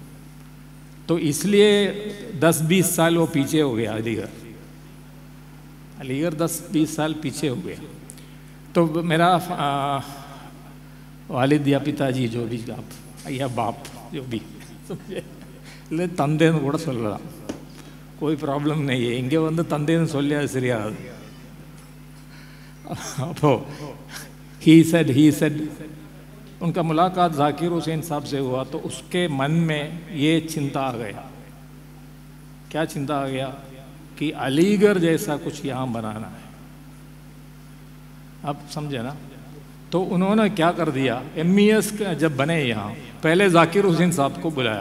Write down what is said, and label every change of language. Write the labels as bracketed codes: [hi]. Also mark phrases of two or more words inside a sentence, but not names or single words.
[hi] तो इसलिए 10-20 साल वो पीछे हो गया अलीगढ़ 10-20 साल पीछे हो गया। तो मेरा वालिद या पिताजी जो भी आप या बाप जो भी समझे [ta] இல்லை தந்தைன்னு கூட சொல்லலாம், [hi] कोई प्रॉब्लम नहीं है। [ta] இங்கே வந்து தந்தைன்னு சொல்லி அது சரியாது। [hi] அப்போ [en] he said [hi] उनका मुलाकात जाकिर हुसैन साहब से हुआ तो उसके मन में ये चिंता आ गया। क्या चिंता आ गया कि अलीगढ़ जैसा कुछ यहाँ बनाना है। आप समझे ना। तो उन्होंने क्या कर दिया, MES जब बने यहाँ पहले जाकिर हुसैन साहब को बुलाया।